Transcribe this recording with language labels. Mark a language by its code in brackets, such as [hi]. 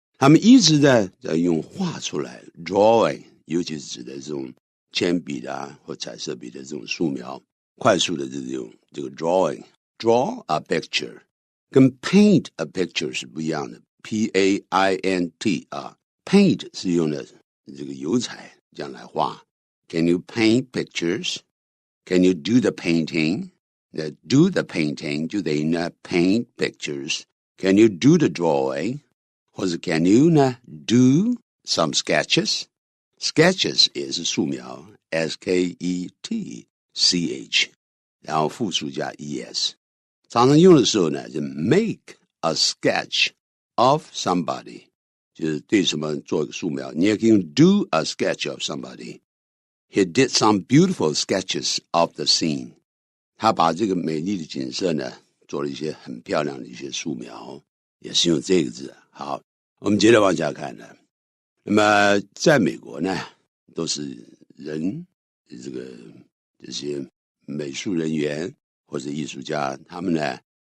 [zh] 他们一直在用画出来 drawing， 尤其是指的这种铅笔的或彩色笔的这种素描，快速的这个 drawing [en] draw a picture [zh] 跟 [en] paint a picture [zh] 是不一样的。 P-A-I-N-T paint 是用的这个油彩这样来画。 [en] Can you paint pictures? Can you do the painting? Do the painting [zh] 就等于呢 [en] paint pictures. Can you do the drawing? 或者 can you 呢 do some sketches? Sketches 也是素描 S-K-E-T-C-H 然后复数加 es 常常用的时候呢就 make a sketch of somebody [zh] 就是对什么做一个素描。你也可以用 [en] do a sketch of somebody. He did some beautiful sketches of the scene. [zh] 他把这个美丽的景色呢做了一些很漂亮的一些素描，也是用这个字。好，我们接着往下看呢。那么在美国呢，都是人这些美术人员或者艺术家，他们呢